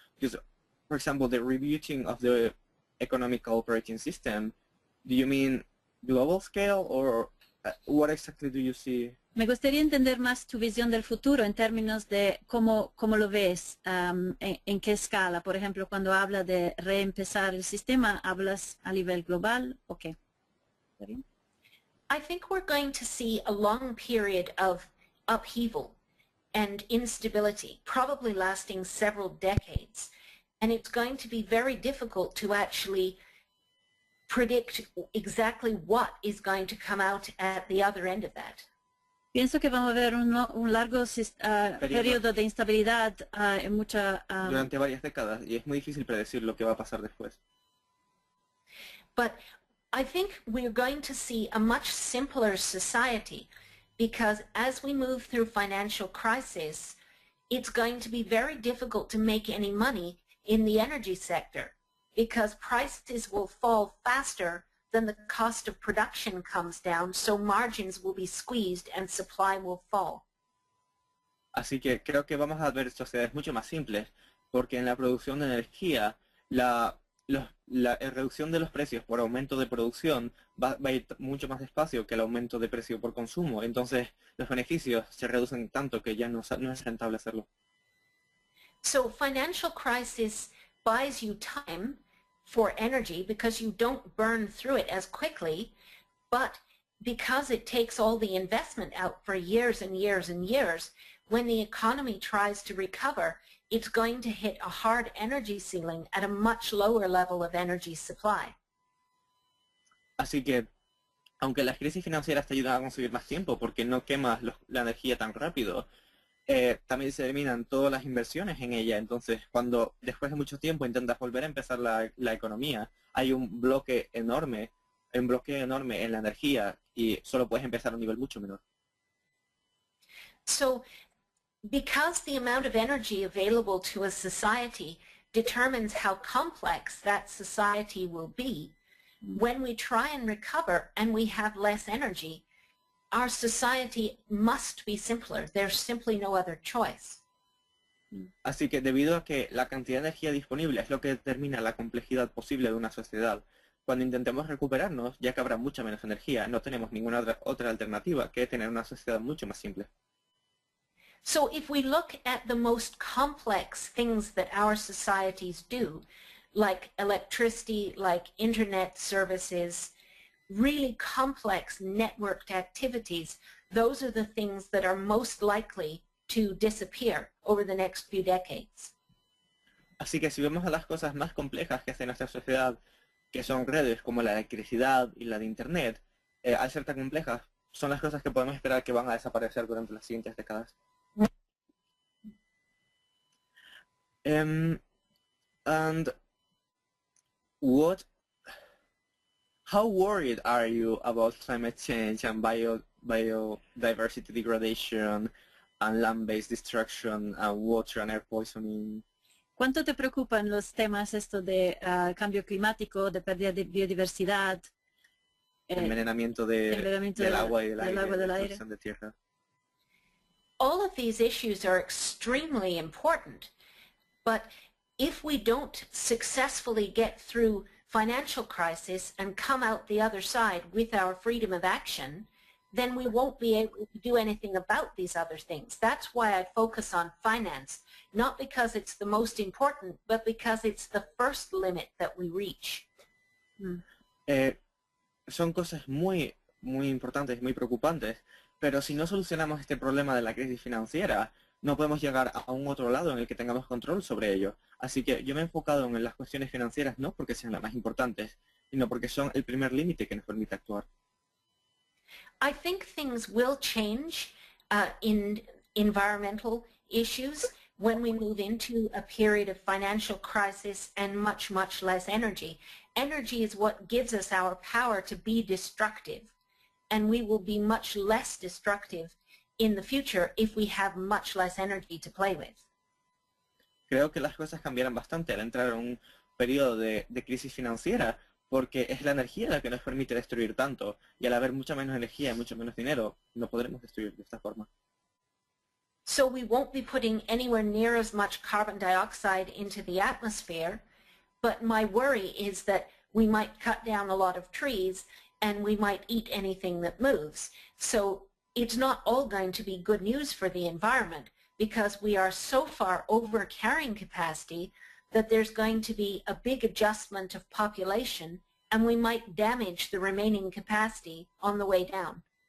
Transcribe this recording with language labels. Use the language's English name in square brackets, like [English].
[English] Because, for example, the rebooting of the economic operating system, do you mean global scale, or what exactly do you see? [Spanish] Me gustaría entender más tu visión del futuro en términos de cómo lo ves, en qué escala. Por ejemplo, cuando habla de reempezar el sistema, ¿hablas a nivel global o qué? [English] I think we're going to see a long period of upheaval and instability, probably lasting several decades. And it's going to be very difficult to actually predict exactly what is going to come out at the other end of that. [Spanish] Pienso que vamos a ver un largo periodo de instabilidad en mucha... durante varias décadas, y es muy difícil predecir lo que va a pasar después. [English] But I think we're going to see a much simpler society, because as we move through financial crisis, it's going to be very difficult to make any money in the energy sector, because prices will fall faster than the cost of production comes down, so margins will be squeezed and supply will fall. [Spanish] Así que creo que vamos a ver sociedades mucho más simples, porque en la producción de energía, la reducción de los precios por aumento de producción va a ir mucho más despacio que el aumento de precio por consumo. Entonces los beneficios se reducen tanto que ya no es rentable hacerlo. [English] So financial crisis buys you time for energy because you don't burn through it as quickly, but because it takes all the investment out for years and years and years, when the economy tries to recover, it's going to hit a hard energy ceiling at a much lower level of energy supply. [Spanish] Así que, aunque las crisis financieras te ayudan a conseguir más tiempo porque no quemas la energía tan rápido, también se eliminan todas las inversiones en ella. Entonces, cuando después de mucho tiempo intentas volver a empezar la economía, hay un bloque enorme en la energía y solo puedes empezar a un nivel mucho menor. [English] So, because the amount of energy available to a society determines how complex that society will be, when we try and recover and we have less energy, our society must be simpler. There's simply no other choice. [Spanish] Así que debido a que la cantidad de energía disponible es lo que determina la complejidad posible de una sociedad, cuando intentemos recuperarnos, ya que habrá mucha menos energía, no tenemos ninguna otra alternativa que tener una sociedad mucho más simple. [English] So if we look at the most complex things that our societies do, like electricity, like internet services, really complex networked activities, those are the things that are most likely to disappear over the next few decades. [Spanish] Así que si vemos a las cosas más complejas que hace nuestra sociedad, que son redes como la electricidad y la de internet, al ser tan complejas, son las cosas que podemos esperar que van a desaparecer durante las siguientes décadas. [English] And how worried are you about climate change and biodiversity degradation and land-based destruction and water and air poisoning? [Spanish] ¿Cuánto te preocupan los temas esto de cambio climático, de pérdida de biodiversidad? Envenenamiento del agua y del aire, destrucción de tierra. [English] All of these issues are extremely important, but if we don't successfully get through financial crisis and come out the other side with our freedom of action, then we won't be able to do anything about these other things. That's why I focus on finance, not because it's the most important, but because it's the first limit that we reach. [Spanish] Son cosas muy importantes, muy preocupantes, pero si no solucionamos este problema de la crisis financiera, no podemos llegar a un otro lado en el que tengamos control sobre ello. Así que yo me he enfocado en las cuestiones financieras no porque sean las más importantes, sino porque son el primer límite que nos permite actuar. [English] I think things will change in environmental issues when we move into a period of financial crisis and much, much less energy. Energy is what gives us our power to be destructive, and we will be much less destructive in the future if we have much less energy to play with. [Spanish] Creo que las cosas cambiarán bastante al entrar en un periodo de crisis financiera, porque es la energía la que nos permite destruir tanto, y al haber mucha menos energía y mucho menos dinero, no podremos destruir de esta forma. [English] So we won't be putting anywhere near as much carbon dioxide into the atmosphere, but my worry is that we might cut down a lot of trees and we might eat anything that moves. So it's not all going to be good news for the environment, because we are so far over carrying capacity that there's going to be a big adjustment of population, and we might damage the remaining capacity on the way down.